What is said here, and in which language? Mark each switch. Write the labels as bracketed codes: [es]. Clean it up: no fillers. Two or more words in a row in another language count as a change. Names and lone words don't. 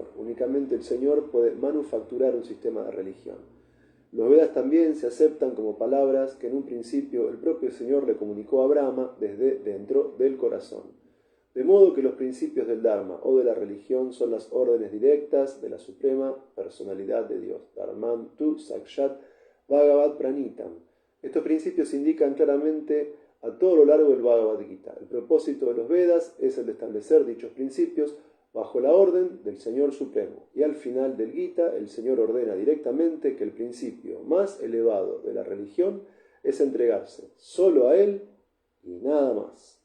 [es] Únicamente el Señor puede manufacturar un sistema de religión. Los Vedas también se aceptan como palabras que en un principio el propio Señor le comunicó a Brahma desde dentro del corazón. De modo que los principios del Dharma o de la religión son las órdenes directas de la suprema personalidad de Dios. [sa] धर्मं तु साक्षाद् भगवत् प्रणीतम्. [es] Estos principios indican claramente a todo lo largo del Bhagavad Gita. El propósito de los Vedas es el de establecer dichos principios bajo la orden del Señor Supremo. Y al final del Gita, el Señor ordena directamente que el principio más elevado de la religión es entregarse solo a Él y nada más.